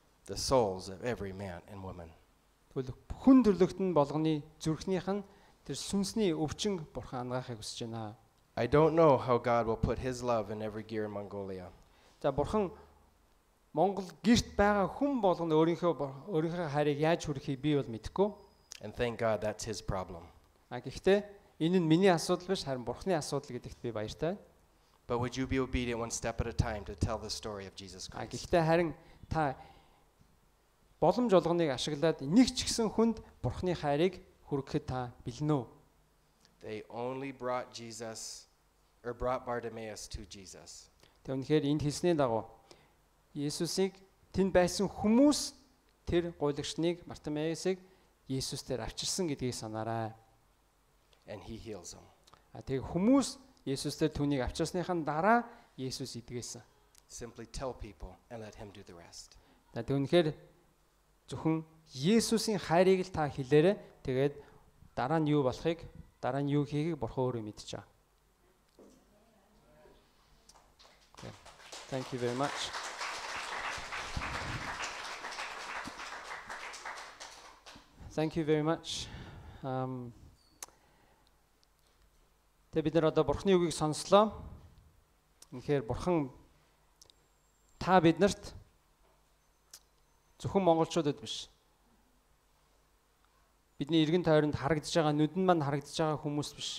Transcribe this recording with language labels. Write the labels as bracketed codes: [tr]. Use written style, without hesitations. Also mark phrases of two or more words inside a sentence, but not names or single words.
[en] The souls of every man and woman. [mn] Тэгвэл хүн төрлөختн болгоны зүрхнийх нь тэр сүнсний өвчин бурхан ангаахыг хүсэж байна. [en] I don't know how God will put his love in every gear in Mongolia. [mn] За бурхан Монгол гэрт байгаа хүн болгоно өөрийнхөө хайрыг яаж хүргэхийг би бол мэдэхгүй. [en] And thank God that's his problem. [mn] Гэхдээ энэ нь миний асуудал биш, харин бурханы асуудал гэдэгт би баяртай. [en] But would you be obedient one step at a time to tell the story of Jesus Christ? [mn] Гэхдээ харин та боломж олгоныг ашиглаад нэг ч гэсэн хүнд бурханы хайрыг хүргэхэд та бэлэн үү? [en] They only brought Bartimaeus to Jesus. [mn] Тэг үнэхээр энд хэлсний дагуу Есүсийг тэнд байсан хүмүүс тэр гуйлагчныг Бартимеусыг Есүс дээр авчирсан гэдгийг санаарай. [en] And he heals him. [mn] Тэг хүмүүс Есүс дээр түүнийг авчирсныхаа дараа Есүс идгээсэн. [en] Simply tell people and let him do the rest. [mn] Тэг үнэхээр зөвхөн Есүсийн хайрыг л та хэлээрэй. Тэгээд дараа нь юу болохыг, дараа нь юу хийхийг бурхан өөрөө мэдчихэж байгаа. [en] Thank you very much. Thank you very much. [mn] Тэ бид нар одоо бурхны үгийг сонслоо. Үнэхээр бурхан та биднэрт зөвхөн монголчуудад биш. Бидний эргэн тойронд харагдаж байгаа нүдэнд мань харагдаж байгаа хүмүүс биш.